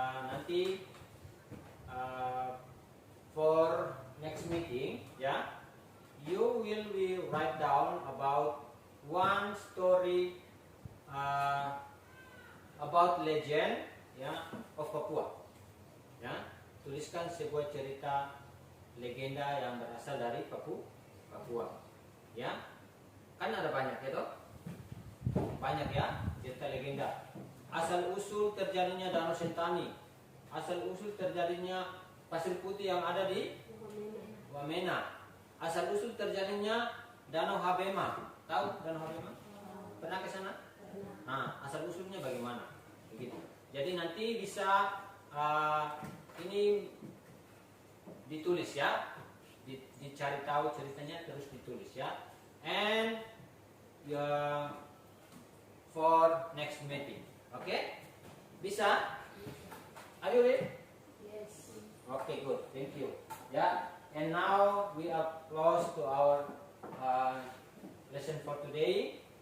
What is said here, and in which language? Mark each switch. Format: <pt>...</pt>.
<en>Nanti for next meeting, ya, you will be write down about one story about legend, ya, of Papua, ya.</en> <id>Tuliskan sebuah cerita legenda yang berasal dari Papua, ya. Kan ada banyak ya toh? Banyak ya cerita legenda. Asal usul terjadinya Danau Sentani, asal usul terjadinya pasir putih yang ada di Wamena, asal usul terjadinya Danau Habema. Tahu Danau Habema? Pernah ke sana? Nah, asal usulnya bagaimana? Begitu. Jadi nanti bisa ini ditulis ya, dicari tahu ceritanya terus ditulis ya.</id> <en>And for next meeting, okay?</en> <id>Bisa?</id> <en>Are you ready? Yes. Okay, good. Thank you. Yeah. And now we are close to our lesson for today.</en>